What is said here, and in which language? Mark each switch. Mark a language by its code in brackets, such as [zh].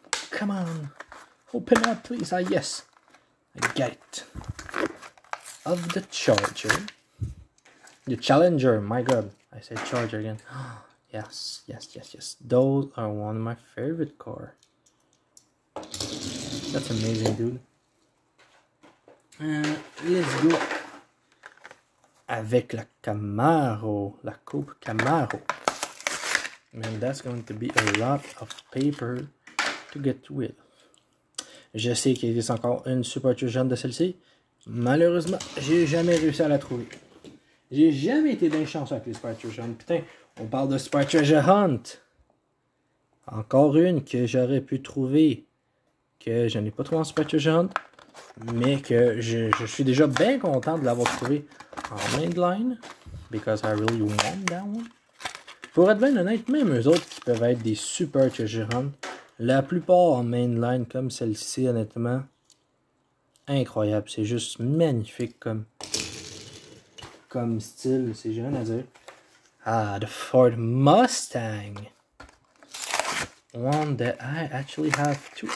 [en] Come on, open up, please. Ah, yes, I get it. Of the Charger, the Challenger. My God, I said Charger again. Yes. Those are one of my favorite cars. That's amazing, dude. Let's go [fr] avec la Camaro, la Coupe Camaro. [en] Man, that's going to be a lot of paper to get with. [fr] Je sais qu'il existe encore une Supercharger de celle-ci. Malheureusement, j'ai jamais réussi à la trouver. J'ai jamais été d'un chanceux avec les Supercharger. Putain, on parle de Supercharger Hunt. Encore une que j'aurais pu trouver, que je n'ai pas trouvé en Supercharger Hunt, mais que je suis déjà bien content de l'avoir trouvé en mainline, [en] because I really want that one. [fr] Pour être bien honnête, même eux autres qui peuvent être des Supercharger Hunt, la plupart en mainline comme celle-ci, honnêtement, incroyable. C'est juste magnifique comme style, c'est rien à dire. [en] Ah, the Ford Mustang. One that I actually have two.